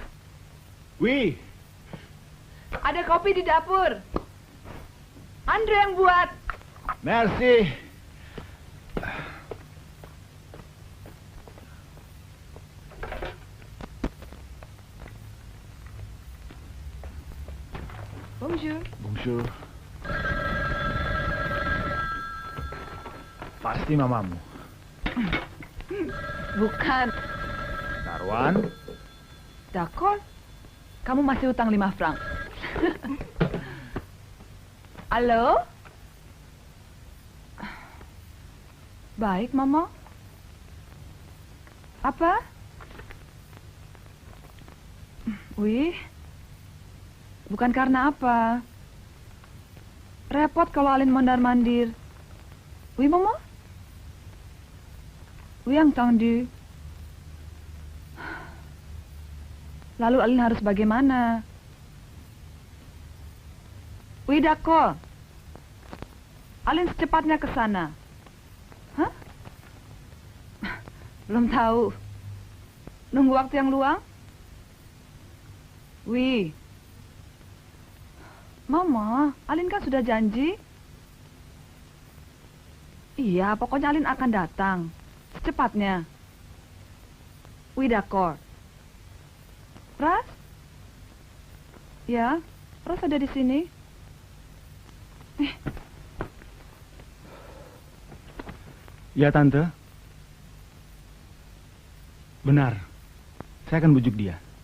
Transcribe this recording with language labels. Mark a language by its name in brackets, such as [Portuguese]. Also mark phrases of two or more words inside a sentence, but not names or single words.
[French] Oui. [Indonesian] Ada kopi di dapur. Andre yang buat. [French] Merci. Bonjour. Bonjour. [Indonesian] Pasti mamamu. Bukan. Taruhan? D'accord. Kamu masih utang 5 franc. Halo? Baik, Mama. Apa? Wih. Bukan karena apa. Repot kalau Alin mondar-mandir. [French] Oui, Mama? Oui, entendu. [Indonesian] Lalu Alin harus bagaimana? [French] Oui, d'accord. [Indonesian] Alin secepatnya ke sana. Hah? Belum tahu. Nunggu waktu yang luang? [French] Oui. [Indonesian] Mama, Alin kan sudah janji. Iya, pokoknya Alin akan datang. Secepatnya. [French] Oui, d'accord. [Indonesian] Pras? Ya, Pras ada di sini. Ya, Tante. Benar. Saya akan bujuk dia.